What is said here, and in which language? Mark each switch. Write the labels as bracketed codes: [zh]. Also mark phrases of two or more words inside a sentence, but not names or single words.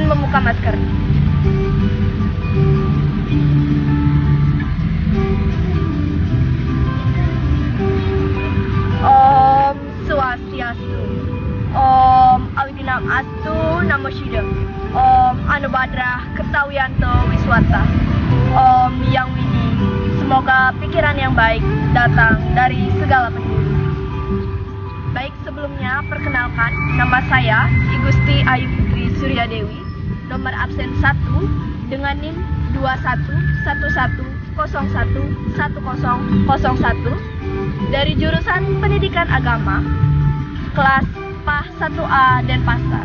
[id] buka masker. [sa] Om Swastiastu. Om Awidinam Astu Namo Buddhaya. Om Anubadrah Kertawiyanto Wiswata. [id] Om Yang Widi. Semoga pikiran yang baik datang dari segala penjuru. Baik, sebelumnya perkenalkan, nama saya I Gusti Ayu Fitri Suryadewi, nomor absen 1 dengan NIM 2111011001 dari jurusan Pendidikan Agama, kelas PAH 1A Denpasar.